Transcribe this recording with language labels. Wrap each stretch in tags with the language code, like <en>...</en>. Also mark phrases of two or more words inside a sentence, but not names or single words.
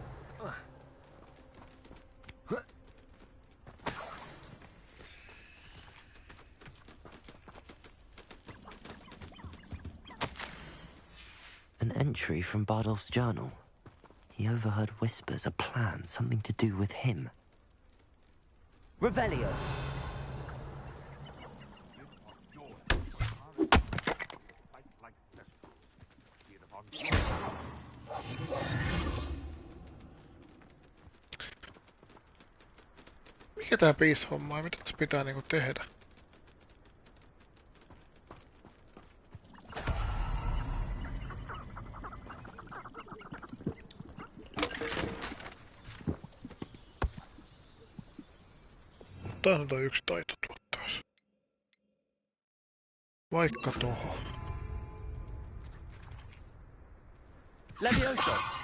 <en>An entry from Bardolph's journal. He overheard whispers, a plan, something to do with him. Revelio.</en> <fi>Mikä tää piis-homma on? Mitä tässä pitää niinku tehdä? Taas on toi yksi taito tuottaas. Vaikka toho. Levioso.</fi>